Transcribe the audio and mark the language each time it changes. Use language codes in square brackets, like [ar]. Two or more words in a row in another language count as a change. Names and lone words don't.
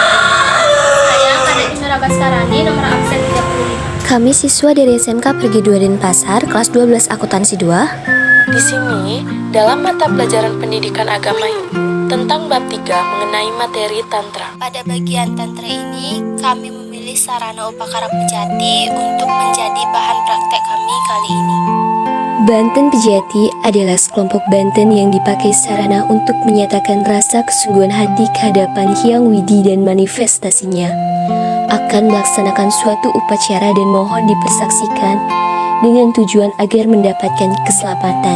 [id] Saya KDN Nura Baskarani, nomor absen 35. Kami siswa dari SMK Pergi 2 Denpasar, kelas 12 akuntansi 2. Di sini, dalam mata pelajaran pendidikan agama Hindu tentang bab 3 mengenai materi tantra. Pada bagian tantra ini, kami memilih sarana upakara pejati untuk menjadi bahan praktek kami kali ini. Banten Pejati adalah sekelompok banten yang dipakai sarana untuk menyatakan rasa kesungguhan hati kehadapan Hyang Widi dan manifestasinya. Akan melaksanakan suatu upacara dan mohon dipersaksikan dengan tujuan agar mendapatkan keselamatan.